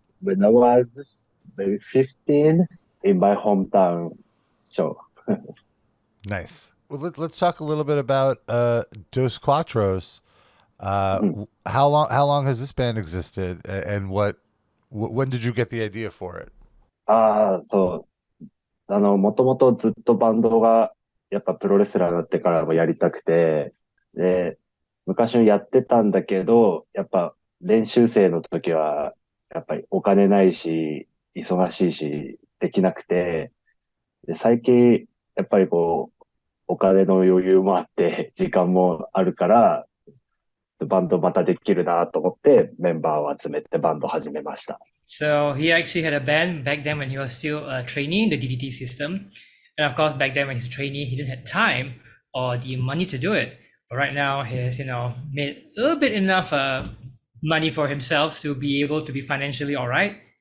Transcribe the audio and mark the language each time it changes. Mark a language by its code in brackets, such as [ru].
[en] When I was maybe 15 in my hometown show. Nice. Well, let's talk a little bit about Dos Quatros. How long has this band existed, and when did you get the idea for it? [ja] そう。もともとずっとバンドがやっぱプロレスラーになってからもやりたくて、で、昔やってたんだけど、やっぱ練習生の時はやっぱりお金ないし、忙しいし、できなくて、で、最近やっぱりお金の余裕もあって、時間もあるから、バンドまたできるなと思って、メンバーを集めてバンド始めました。 [en] So he actually had a band back then when he was still a trainee in the DDT system. And of course, back then when he's a trainee, he didn't have time or the money to do it. But right now, he's, made a little bit enough money for himself to be able to be financially all right.